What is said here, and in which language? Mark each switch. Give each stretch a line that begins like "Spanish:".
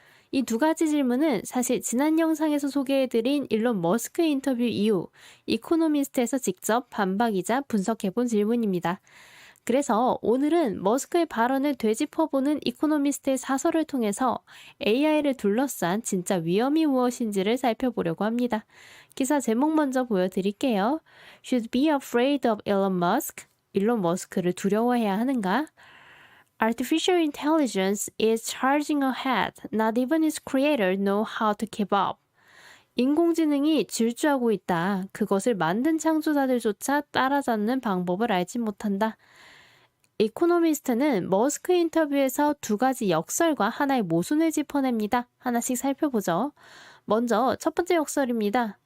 Korean: 이 두 가지 질문은 사실 지난 영상에서 소개해드린 일론 머스크의 인터뷰 이후 이코노미스트에서 직접 반박이자 분석해본 질문입니다. 그래서 오늘은 머스크의 발언을 되짚어보는 이코노미스트의 사설을 통해서 AI를 둘러싼 진짜 위험이 무엇인지를 살펴보려고 합니다. 기사 제목 먼저 보여드릴게요.
English: Should be afraid of Elon Musk?
Korean: 일론 머스크를 두려워해야 하는가?
English: Artificial intelligence is charging ahead. Not even its creator know how to keep up.
Korean: 인공지능이 질주하고 있다. 그것을 만든 창조자들조차 따라잡는 방법을 알지 못한다. 이코노미스트는 머스크 인터뷰에서 두 가지 역설과 하나의 모순을 짚어냅니다. 하나씩 살펴보죠. 먼저 첫 번째 역설입니다.